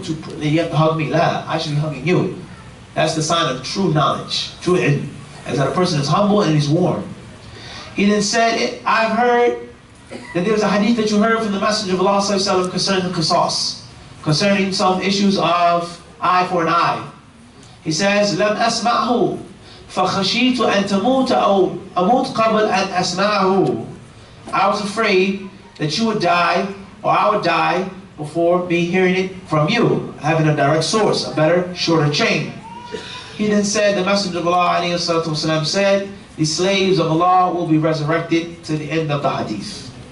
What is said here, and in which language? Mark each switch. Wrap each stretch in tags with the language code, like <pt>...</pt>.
<en>You have to hug me. La, I should be hugging you. That's the sign of true knowledge, true ilm. As that a person is humble and he's warm. He then said, I've heard that there's a hadith that you heard from the Messenger of Allah sallallahu alaihi wasallam concerning the qisas, concerning some issues of eye for an eye. He says,</en> <ar>لم أسمعه فخشيت أن تموت أو أموت قبل أن أسمعه.</ar> <en>I was afraid that you would die, or I would die before me hearing it from you, having a direct source, a better, shorter chain. He then said, the Messenger of Allah ﷺ said, the slaves of Allah will be resurrected to the end of the hadith.</en>